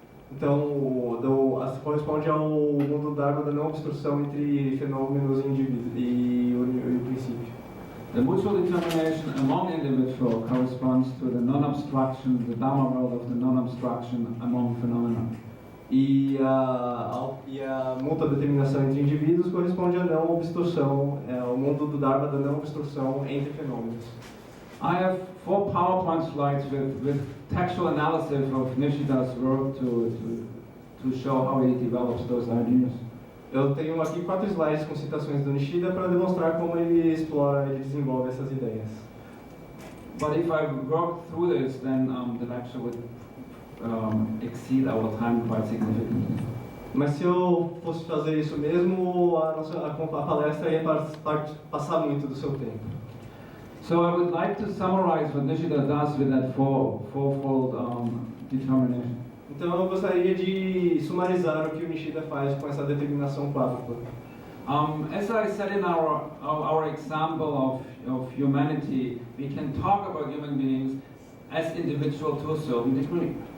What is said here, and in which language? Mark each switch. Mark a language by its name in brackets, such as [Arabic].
[Portuguese] Então, corresponde ao mundo Dharma da não obstrução entre fenômenos e indivíduos e o princípio. [English] The mutual determination among individuals corresponds to the non-obstruction, the Dharma world of the non-obstruction among phenomena. [Portuguese] E a mútua determinação entre indivíduos corresponde à não obstrução, ao mundo do Dharma da não obstrução entre fenômenos. [English] I have 4 PowerPoint slides with textual analysis of Nishida's work to show how he develops those ideas. [Portuguese] Eu tenho aqui 4 slides com citações do Nishida para demonstrar como ele desenvolve essas ideias. [English] But if I work through this, then the lecture would exceed our time quite significantly. [Portuguese] Mas se eu fosse fazer isso mesmo, a palestra ia passar muito do seu tempo. [English] So I would like to summarize what Nishida does with that fourfold determination. [Portuguese] Então eu gostaria de sumarizar o que o Nishida faz com essa determinação quádrupla. [English] As I said in our example of humanity, we can talk about human beings as individual to a certain degree.